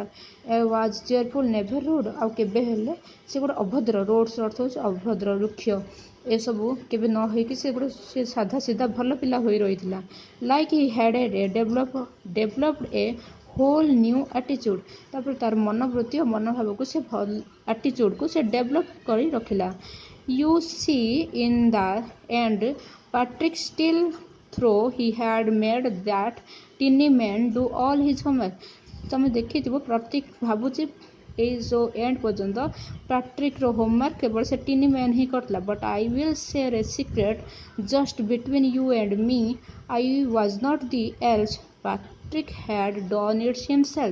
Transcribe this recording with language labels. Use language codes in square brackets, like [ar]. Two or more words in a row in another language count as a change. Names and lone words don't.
[en] was cheerful, never rude, [or] ଆଉ କେବେ ହେଲେ ସେ ଗୋଟେ ଅଭଦ୍ର, ରୋଡ୍ସର ଅର୍ଥ ହେଉଛି ଅଭଦ୍ର, ରୁକ୍ଷ, ଏସବୁ କେବେ ନ ହେଇକି ସେ ସାଧା ସିଧା ଭଲ ପିଲା ହୋଇ ରହିଥିଲା। [en] like he had developed a whole new attitude. [or] ତାପରେ ତାର ମନୋବୃତ୍ତି ଓ ମନୋଭାବକୁ ସେ ଆଟିଚ୍ୟୁଡ୍କୁ ସେ ଡେଭଲପ୍ କରି ରଖିଲା। [en] You see, in the end, Patrick still though he had made that teeny man do all his homework. [or] ତମେ ଦେଖିଥିବ ପ୍ରତୀକ ଭାବୁଛି ଏଇ ଯେଉଁ ଏଣ୍ଡ ପର୍ଯ୍ୟନ୍ତ ପ୍ୟାଟ୍ରିକ୍ର ହୋମୱାର୍କ କେବଳ ସେ [en] teeny man [or] ହିଁ କରିଥିଲା। [en] but I will share a secret just between you and me, I was not the elves, Patrick had done its himself.